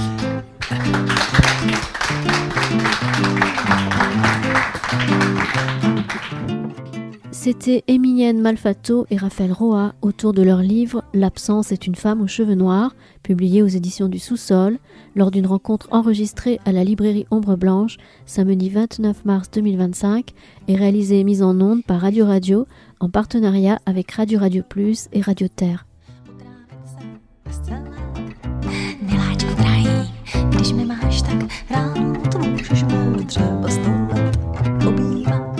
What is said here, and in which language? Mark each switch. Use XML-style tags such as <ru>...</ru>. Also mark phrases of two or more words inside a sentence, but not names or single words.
<fr>C'était Emilienne Malfatto et Raphaël Roa autour de leur livre « L'absence est une femme aux cheveux noirs », publié aux éditions du Sous-Sol, lors d'une rencontre enregistrée à la librairie Ombre Blanche, samedi 29 mars 2025, et réalisée et mise en onde par Radio Radio, en partenariat avec Radio Radio Plus et Radio Terre.</fr> <cs>Když mi máš tak rád, to můžeš mě třeba 100 let obývat.</cs>